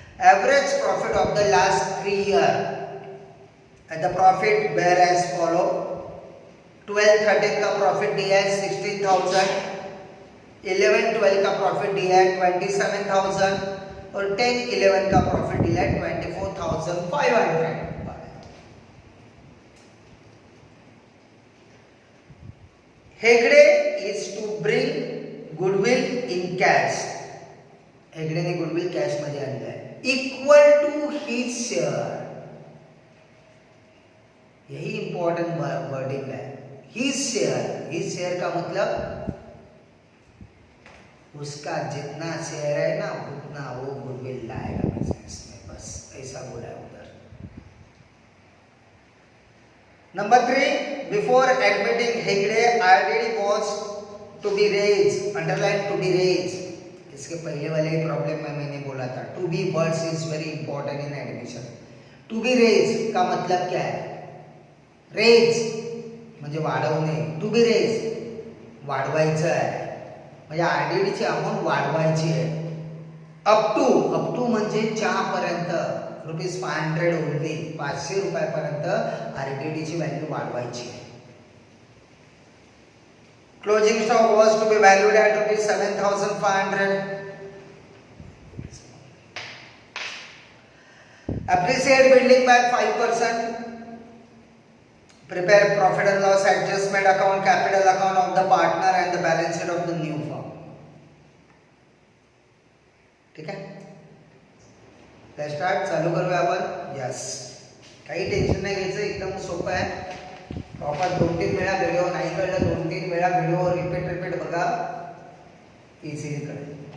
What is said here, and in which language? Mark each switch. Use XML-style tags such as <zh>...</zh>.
<en>Average profit of the last 3 year. And the profit were as follow.</en> <hi>12-13 का profit दिया है 16,000, 11-12 का profit दिया है 27,000 और 10-11 का प्रॉफिट दिया है 24,500.</hi> <en>Hegde is to bring goodwill in cash.</en> <mr>हेगड़ेने goodwill cash मध्ये आणलं आहे, इक्वल टू हिज शेअर.</mr> <hi>यही इंपॉर्टेंट वर्डिंग है, हिज शेयर. हिज शेयर का मतलब उसका जितना शेयर है ना उतना वो गुडविल लाएगा बिजनेस में, बस ऐसा बोला है उधर.</hi> <en>Number 3, before admitting Hegde, RDD was to be raised. Underline to be raised.</en> <hi>इसके पहले वाले प्रॉब्लम में मैंने बोला था</hi> <en>to be words is very important in admission. To be raised</en> <hi>का मतलब क्या है? Raise</hi> <mr>म्हणजे वाढवणे.</mr> <en>To be raised</en> <mr>वाढवायचं आहे, म्हणजे RDD ची अमाउंट वाढवायची आहे. अप टू म्हणजे पर्यंत ₹500 ओनली, 500 रुपयापर्यंत आरटीडीची व्हॅल्यू वाढवायची आहे.</mr> <en>Closing stock was to be valued at ₹7,500. Appreciate building by 5%. Prepare profit and loss adjustment account, capital account of the partner and the balance sheet of the new firm.</en> <mr>ठीक आहे, start चालू करूया आपण. Yes, काही tension नाही घ्यायचं, एकदम सोपं आहे. प्रॉपर 2-3 वेळा व्हिडिओ नाही कळलं, 2-3 वेळा व्हिडिओ रिपीट बघा, इझिली कळेल.</mr>